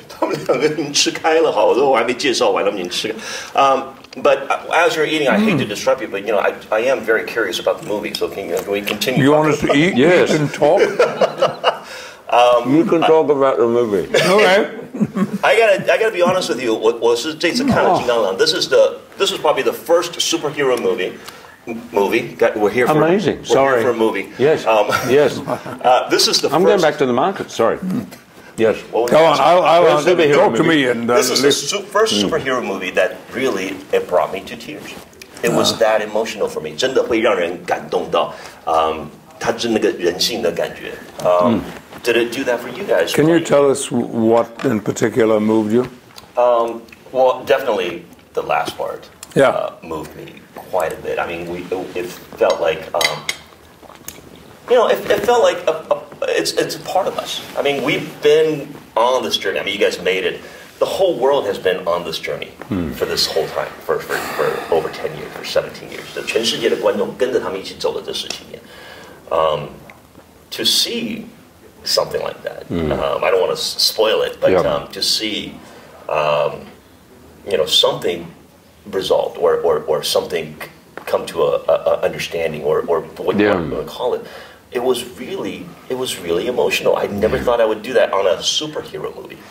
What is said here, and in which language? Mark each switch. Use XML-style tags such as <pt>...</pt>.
<zh>他们两个人吃开了，好，我还没介绍完，他们已经吃。</zh> <en>But as you're eating, I hate to disrupt you, but I am very curious about the movie. So can we continue? You want us to eat? Yes. You can talk. You can talk about the movie. Okay. I gotta be honest with you.</en> <zh>我是这次看了金刚狼。</zh> <en>This is probably the first superhero movie. We're here for amazing. We're here for a movie. Yes. Yes. This is the. I'm going back to the market. Sorry. Yes. Go on. I'll talk to me. And this is the first superhero movie that really brought me to tears. It was that emotional for me.</en> <zh>真的会让人感动到，它是那个人性的感觉。</zh> <en>Did it do that for you guys? Can you tell us what in particular moved you? Well, definitely the last part. Yeah. Moved me quite a bit. I mean, it felt like, it felt like it's a part of us. I mean, we've been on this journey. I mean, you guys made it. The whole world has been on this journey for this whole time, for over 10 years, for 17 years.</en> <zh>全世界的观众跟着他们一起走了这17年。</zh> <en>To see something like that, I don't want to spoil it, but to see, something resolved or something come to a understanding or what you want to call it. It was really emotional. I never thought I would do that on a superhero movie.</en>